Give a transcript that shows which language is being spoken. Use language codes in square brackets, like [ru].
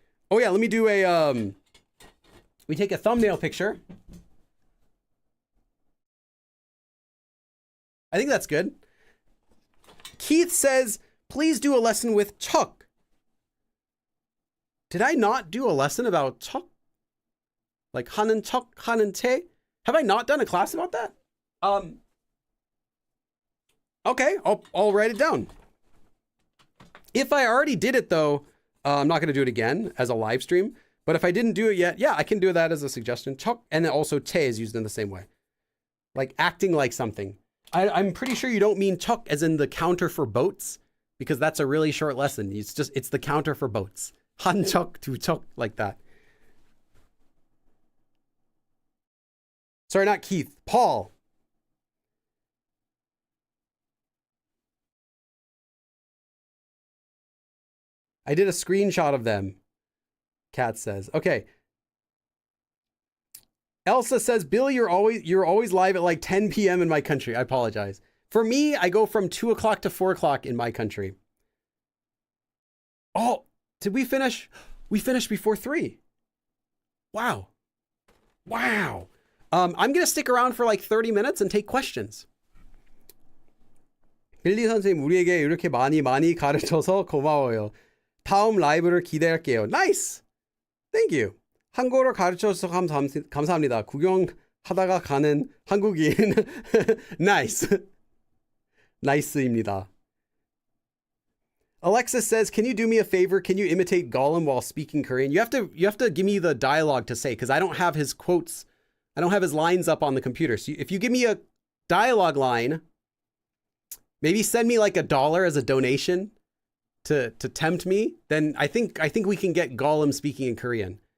[en] Oh yeah, let me do a, we take a thumbnail picture. I think that's good. Keith says, please do a lesson with Chuck. Did I not do a lesson about Chuck? [ko] Like 하는 척, 하는 채? [en] Have I not done a class about that? Okay, I'll write it down. If I already did it though, I'm not going to do it again as a live stream. But if I didn't do it yet, yeah, I can do that as a suggestion. 척, and then also 채 is used in the same way. Like acting like something. I'm pretty sure you don't mean 척 as in the counter for boats, because that's a really short lesson. It's the counter for boats. [ko] 한 척, 두 척, like that. [en] Sorry, not Keith. Paul. I did a screenshot of them. Kat says. Okay. Elsa says, Bill, you're always live at like 10 p.m. in my country. I apologize. For me, I go from 2 o'clock to 4 o'clock in my country. Oh, did we finish? We finished before 3. Wow. Wow. I'm going to stick around for like 30 minutes and take questions. [ko] 빌리 선생님, 우리에게 이렇게 많이 가르쳐서 고마워요. 다음 라이브를 기대할게요. [en] Nice. Thank you. [ko] 한국어를 가르쳐줘서 감사합니다. 구경하다가 가는 한국인. [en] Nice. Nice입니다. Alexis says, can you do me a favor? Can you imitate Gollum while speaking Korean? You have to give me the dialogue to say, because I don't have his quotes. I don't have his lines up on the computer. So if you give me a dialogue line, maybe send me like $1 as a donation to tempt me, then I think we can get Gollum speaking in Korean.